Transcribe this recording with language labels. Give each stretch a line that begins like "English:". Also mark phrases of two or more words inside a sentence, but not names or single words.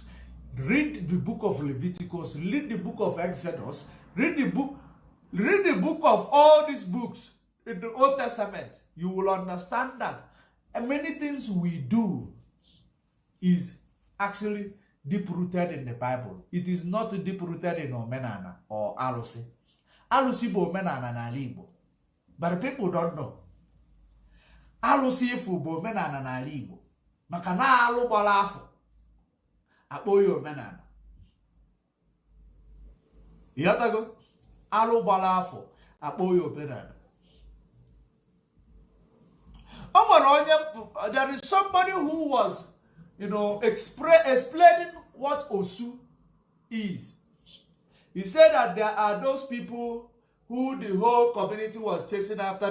English: Read the book of Leviticus, read the book of Exodus, read the book of all these books in the Old Testament. You will understand that many things we do is actually deep-rooted in the Bible. It is not deep-rooted in Omenana or Alusi.
Igbo: Alụsị bụ omenala n'ala Igbo.
English: But people don't know.
Igbo: Alụsị ifu bụ omenala n'ala Igbo. Maka na alụ gbara afọ. Akpọ ya omenala. Ịghọtago? Alụ gbara afọ. Akpọ ya omenala.
English: There is somebody who was, explaining what Osu is. He said that there are those people who the whole community was chasing after.